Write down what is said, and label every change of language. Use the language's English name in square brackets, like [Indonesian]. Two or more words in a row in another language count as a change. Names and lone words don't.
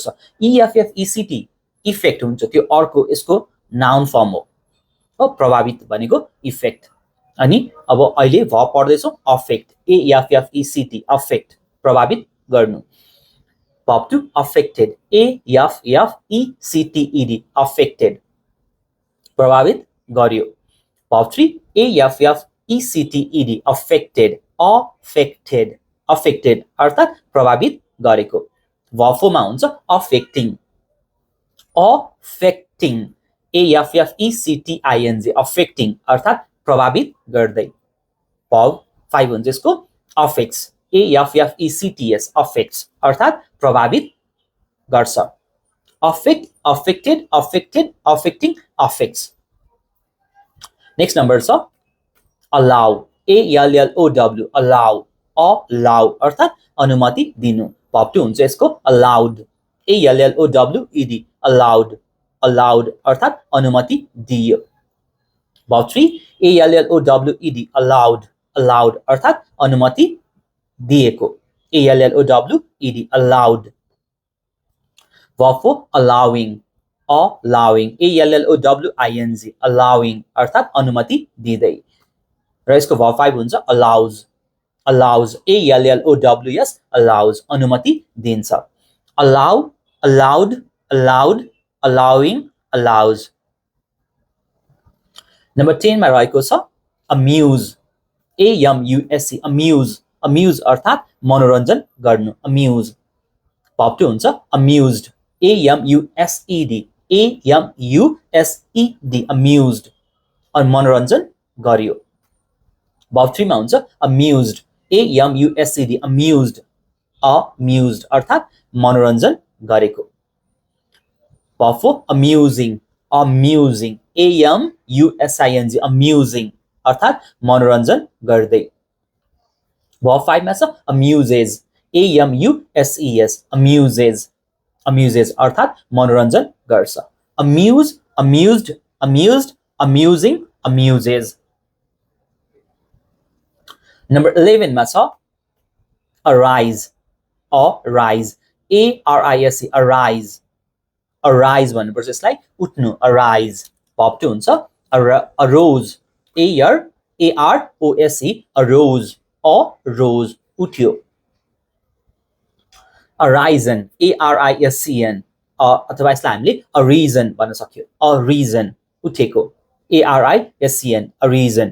[Nepali] EFFECT, इफेक्ट हुन्छ, त्यो अर्को यसको [English] noun form [Nepali] हो, प्रभावित भनेको इफेक्ट। अनि अब अहिले verb पढ्दैछौँ [English] affect, AFFECT, affect, [Nepali] प्रभावित गर्नु। [English] Verb 2 affected, AFFECTED, affected, [Nepali] प्रभावित गर्यो। [English] Verb 3 AFFECTED, affected, affected, affected, [Nepali] अर्थात् प्रभावित गरेको। [English] Verb 4 [Nepali] मा हुन्छ [English] affecting, affecting, AFFECTING, affecting, [Nepali] अर्थात् प्रभावित गर्दै। [English] Verb 5 [Nepali] हुन्छ यसको [English] affects, AFFECTS, affects, [Nepali] अर्थात् प्रभावित गर्छ। [English] affect, affected, affected, affecting, affects। next number छ allow, ALLOW, allow, allow, [Nepali] अर्थात् अनुमति दिनु। [English] Verb 2 [Nepali] हुन्छ यसको [English] allowed, ALLOWED, allowed, allowed, [Nepali] अर्थात् अनुमति दियो। [English] Verb 3 ALLOWED, allowed, allowed, [Nepali] अर्थात् अनुमति दिएको, [English] ALLOWED, allowed। Verb 4 allowing, allowing, ALLOWING, allowing, [Nepali] अर्थात् अनुमति दिँदै। र यसको [English] Verb 5 हुन्छ allows, allows, ALLOWS, allows, [Nepali] अनुमति दिन्छ। [English] allow, allowed, allowed, allowing, allows। [Nepali] नम्बर 10 मा रहेको छ [English] amuse, AMUSE, amuse, amuse, [Nepali] अर्थात् मनोरञ्जन गर्नु, [English] amuse। Verb 2 हुन्छ amused, AMUSED, AMUSED, amused, [Nepali] मनोरञ्जन गर्यो। [English] Verb 3 [Nepali] मा हुन्छ [English] amused, AMUSED, amused, amused, [Nepali] अर्थात् मनोरञ्जन गरेको। [English] Verb 4 amusing, amusing, AMUSING, amusing, [Nepali] अर्थात् मनोरञ्जन गर्दै। [English] Verb 5 [Nepali] मा छ [English] amuses, AMUSES, amuses, amuses, [Nepali] अर्थात् मनोरञ्जन गर्छ। [English] amuse, amused, amused, amusing, amuses। [Nepali] नम्बर 11 मा छ [English] arise, arise, ARISE, arise, arise [Nepali] भन्नुपर्छ यसलाई, उठ्नु, [English] arise। Verb 2 हुन्छ arose, AROSE, arose, arose, उठ्यो। arisen, ARISCN, [Nepali] अथवा यसलाई हामीले [English] a reason [Nepali] भन्न सक्यो, [English] a reason, उठेको, ARISCN, a reason।